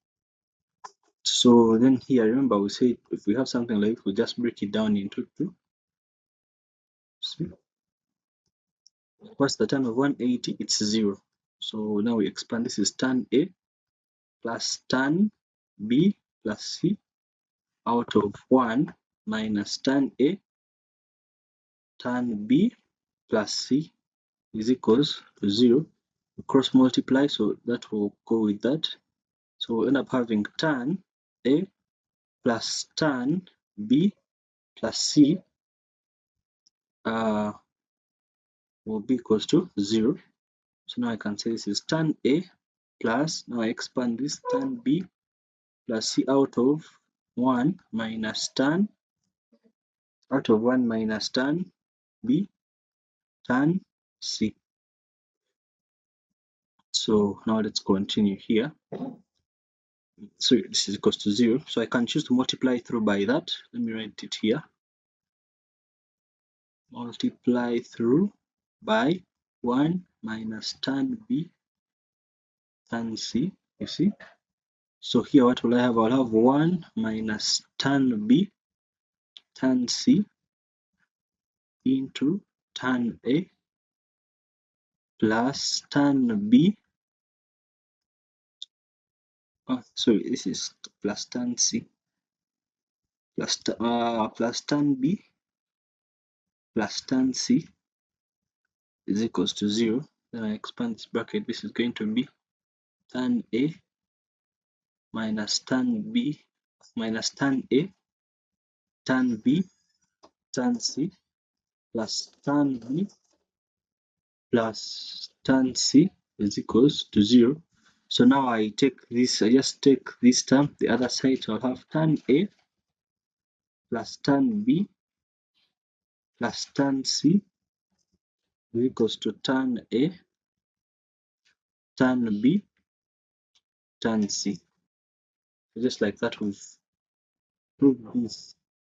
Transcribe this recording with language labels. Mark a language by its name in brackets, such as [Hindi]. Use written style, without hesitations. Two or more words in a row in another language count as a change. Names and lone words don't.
[English] So then here, remember we said if we have something like this, we just break it down into two. See? What's the tan of 180? It's 0. So now we expand. This is tan A plus tan B plus C out of 1 minus tan A tan B plus C is equals to 0. We cross multiply, so that will go with that. So we'll end up having tan A plus tan B plus C will be equals to 0. So now I can say this is tan A plus, now I expand this, tan B plus C out of 1 minus tan B tan C. So now let's continue here. So this is equals to 0. So I can choose to multiply through by that. Let me write it here. Multiply through by 1 minus tan B tan C. You see? So here what will I have? I'll have 1 minus tan B tan C into tan A plus tan B. Oh, sorry, this is plus tan C plus tan B plus tan C is equals to 0. Then I expand this bracket. This is going to be tan A minus tan B minus tan A tan B tan C plus tan B plus tan C is equals to 0. So now I just take this term, the other side, so I'll have tan A plus tan B plus tan C is equals to tan A tan B tan C. So just like that, we've proved this.